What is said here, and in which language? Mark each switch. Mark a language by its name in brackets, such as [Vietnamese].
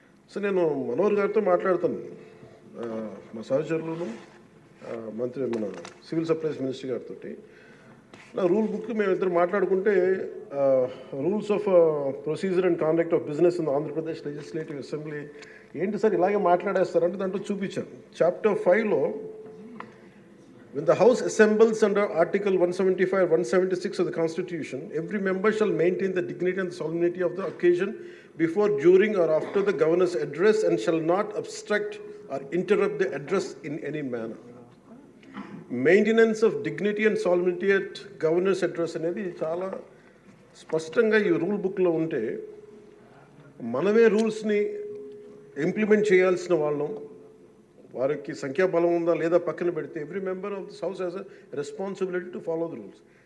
[Telugu] So నేను మనోహర్ గారితో మాట్లాడుతాను, మా సహచరులను, మన సివిల్ సప్లైస్ మినిస్టర్ గారితో. నా రూల్ బుక్ మేమిద్దరు మాట్లాడుకుంటే, [English] rules of procedure and conduct of business in Andhra Pradesh legislative assembly [Telugu] ఏంటి సార్ ఇలాగే మాట్లాడేస్తారంటే దాంట్లో చూపించాను. Chapter 5లో, [English] when the House assembles under Article 175 or 176 of the Constitution, every member shall maintain the dignity and solemnity of the occasion before, during or after the governor's address, and shall not obstruct or interrupt the address in any manner. Maintenance of dignity and solemnity at governor's address [Telugu] అనేది చాలా స్పష్టంగా ఈ rule బుక్లో ఉంటే, మనమే రూల్స్ని implement చేయాల్సిన వాళ్ళం. వారికి సంఖ్యాబలం ఉందా లేదా పక్కన పెడితే, [English] Every member of this house has a responsibility to follow the rules.